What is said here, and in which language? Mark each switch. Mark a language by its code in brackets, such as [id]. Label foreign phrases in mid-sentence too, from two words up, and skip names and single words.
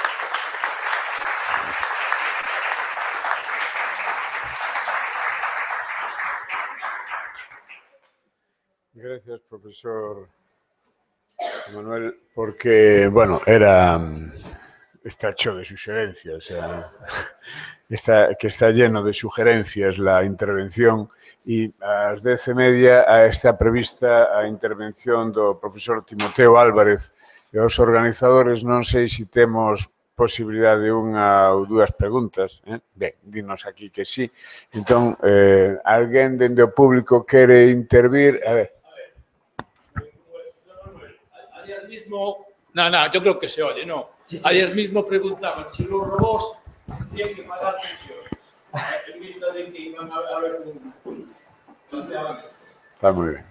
[es] Gracias, profesor Manuel, porque, bueno, está hecho de sugerencias, o sea, está lleno de sugerencias la intervención [gl] e ás 10:30 está prevista a intervención do profesor Timoteo Álvarez e os organizadores non sei se temos posibilidade de unha ou dúas preguntas. Ben, dinos aquí que sí. Entón, alguén dende o público quere intervir? A ver. [es] Ayer mismo, no, yo creo que se oye, no. Sí. Ayer mismo preguntaban si los robots tienen que pagar pensiones. En vista de que iban a haber Está muy bien.